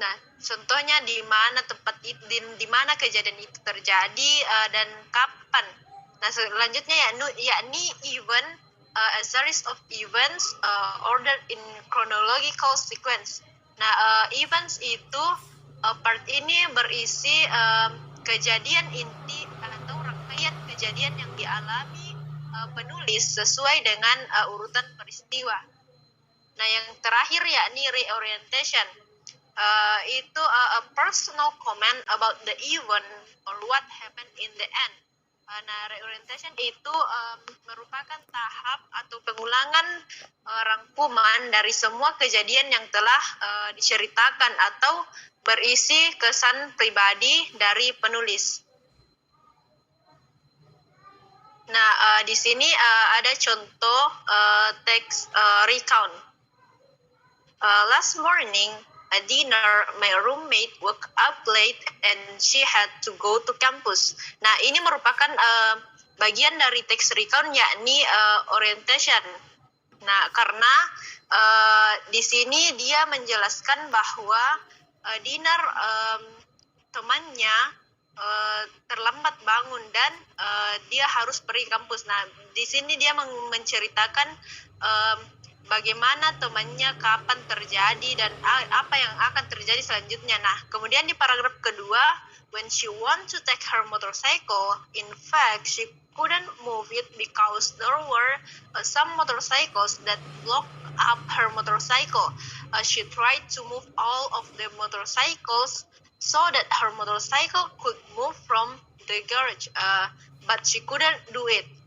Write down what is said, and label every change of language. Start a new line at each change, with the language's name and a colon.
Indonesian: Nah, contohnya di mana tempat itu, di mana kejadian itu terjadi dan kapan. Nah, selanjutnya yakni
English: event, a series of events ordered in chronological sequence.
Indonesian: Nah, events itu part ini berisi kejadian inti atau rangkaian kejadian yang dialami penulis sesuai dengan urutan peristiwa. Nah, yang terakhir yakni reorientation.
English: Itu a personal comment about the event or what happened in the end.
Indonesian: Nah, reorientation itu merupakan tahap atau pengulangan rangkuman dari semua kejadian yang telah diceritakan atau berisi kesan pribadi dari penulis. Nah, di sini ada contoh teks recount.
English: Last morning, at dinner, my roommate woke up late and she had to go to campus.
Indonesian: Nah, ini merupakan bagian dari teks recount yakni orientation. Nah, karena di sini dia menjelaskan bahwa dinner temannya terlambat bangun dan dia harus pergi kampus. Nah, di sini dia menceritakan bagaimana temannya, kapan terjadi, dan apa yang akan terjadi selanjutnya. Nah, kemudian di paragraf kedua,
English: when she want to take her motorcycle, in fact, she couldn't move it because there were some motorcycles that blocked up her motorcycle. She tried to move all of the motorcycles so that her motorcycle could move from the garage, but she couldn't do it.